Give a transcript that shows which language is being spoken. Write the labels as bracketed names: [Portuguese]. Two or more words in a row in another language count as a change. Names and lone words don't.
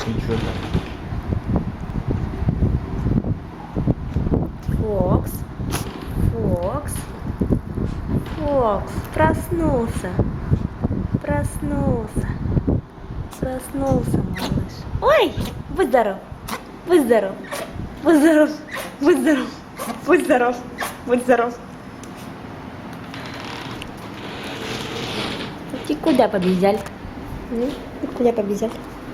[Russian] выглядит. Фокс. Фокс. Фокс. Проснулся. Проснулся. Проснулся, малыш. Ой! Будь здоров. Будь здоров. Будь здоров. Будь здоров. Будь здоров. Будь здоров. Ты куда побежал? Ты куда побежал?